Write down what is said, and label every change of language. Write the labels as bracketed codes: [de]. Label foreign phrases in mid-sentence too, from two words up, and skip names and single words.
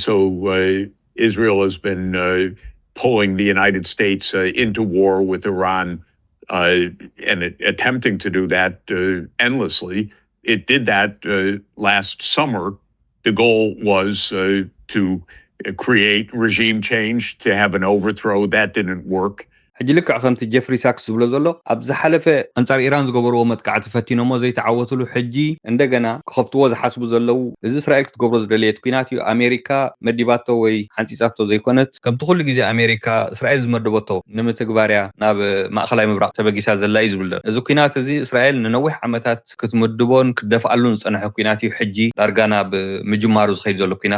[en] And so Israel has been pulling the United States into war with Iran and attempting to do that endlessly. It did that last summer. The goal was to create regime change, to have an overthrow. That didn't work. [ti] ሕጂ ልክዕ ከምቲ ጀፍሪ ሳክስ ዝብሎ ዘሎ ኣብ ዝሓለፈ ኣንጻር ኢራን ዝገበርዎ መጥቃዕቲ ፈቲኖሞ ዘይተዓወትሉ ሕጂ እንደገና ክኸፍትዎ ዝሓስቡ ዘለው እዚ እስራኤል ክትገብሮ ዝደለየት ኩናት እዩ ኣሜሪካ መዲባቶ ወይ ሓንፂፃቶ ዘይኮነት ከምቲ ኩሉ ግዜ ኣሜሪካ እስራኤል ዝመደበቶ ንምትግባርያ ናብ ማእኸላይ ምብራቅ ተበጊሳ ዘላ እዩ ዝብል እዚ ኩናት እዚ እስራኤል ንነዊሕ ዓመታት ክትምድቦን ክትደፍኣሉን ዝፀንሐ ኩናት እዩ ሕጂ ዳርጋ ናብ ምጅማሩ ዝኸይድ ዘሎ ኩናት